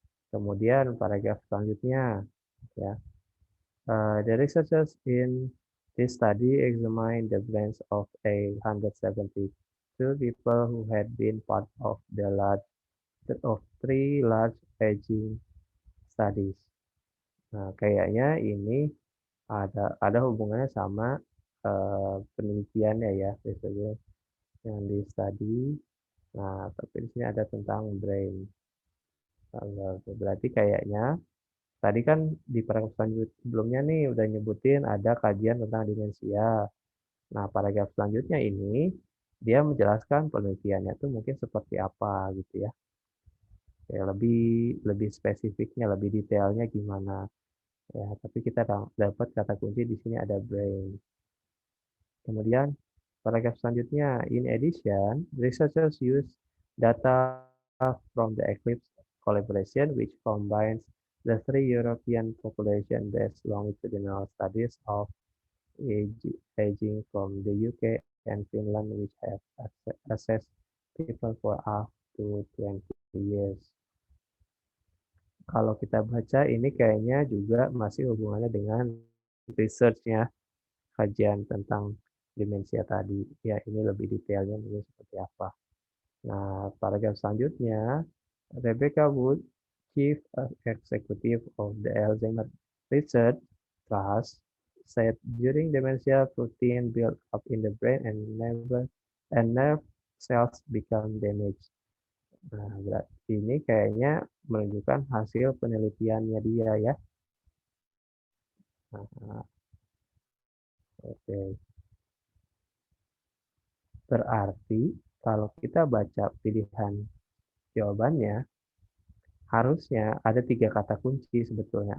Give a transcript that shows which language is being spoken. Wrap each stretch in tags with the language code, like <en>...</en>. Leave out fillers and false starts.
<id>Kemudian paragraf selanjutnya ya.</id> <en>The researchers in this study examined the brains of 172 people who had been part of three large aging studies.</en> <id>Nah, kayaknya ini ada hubungannya sama penelitiannya ya, biasanya yang di study. Nah, tapi di sini ada tentang brain. Berarti kayaknya tadi kan di paragraf sebelumnya nih udah nyebutin ada kajian tentang demensia. Nah, paragraf selanjutnya ini dia menjelaskan penelitiannya itu mungkin seperti apa gitu ya. Ya lebih spesifiknya, lebih detailnya gimana. Ya, tapi kita dapat kata kunci di sini ada brain. Kemudian paragraf selanjutnya,</id> <en>in addition, researchers use data from the Eclipse collaboration which combines the three European population-based longitudinal studies of aging from the UK and Finland which have assessed people for up to 20 years.</en> <id>Kalau kita baca ini kayaknya juga masih hubungannya dengan research-nya, kajian tentang demensia tadi. Ya, ini lebih detailnya mungkin seperti apa. Nah, paragraf selanjutnya,</id> <en>Rebecca Wood, Chief Executive of the Alzheimer Research Trust, said during dementia, protein build up in the brain and nerve cells become damaged.</en> <id>Nah, berarti ini kayaknya menunjukkan hasil penelitiannya dia ya. Nah, oke. Berarti kalau kita baca pilihan jawabannya, harusnya ada 3 kata kunci sebetulnya.</id>